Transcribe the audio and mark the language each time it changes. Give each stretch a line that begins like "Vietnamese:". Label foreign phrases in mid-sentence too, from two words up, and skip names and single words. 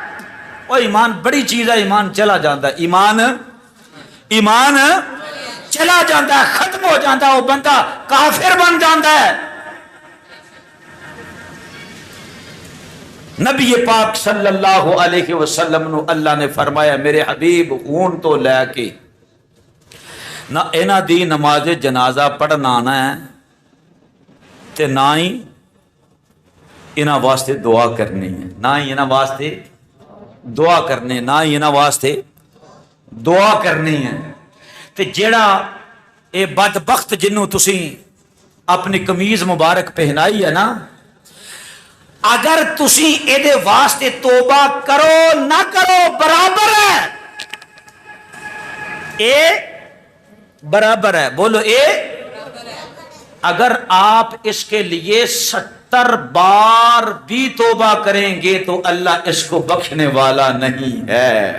Urdu: وہ ایمان بڑی چیز ہے، ایمان چلا جاتا ہے، ایمان چلا جاتا ہے، ختم ہو جاتا ہے، وہ بندہ کافر بن جاتا ہے.
Punjabi: نبی پاک
Arabic: صلی اللہ علیہ وسلم
Punjabi: نو اللہ نے فرمایا میرے حبیب خون تو لے کے نہ انہاں دی نماز جنازہ پڑھنا آنا ہے تے نہ ہی انہاں واسطے دعا کرنی ہے، نہ ہی انہاں واسطے دعا کرنی، نہ ہی انہاں واسطے دعا کرنی ہے. تے جیڑا اے بدبخت جنوں تسی اپنی قمیض مبارک پہنائی ہے نا، اگر تسی اے دے واسطے توبہ کرو نہ کرو برابر ہے. اے برابر ہے، بولو اے.
Urdu: اگر آپ اس کے لیے 70 بار بھی توبہ کریں گے تو اللہ اس کو بخشنے والا نہیں ہے.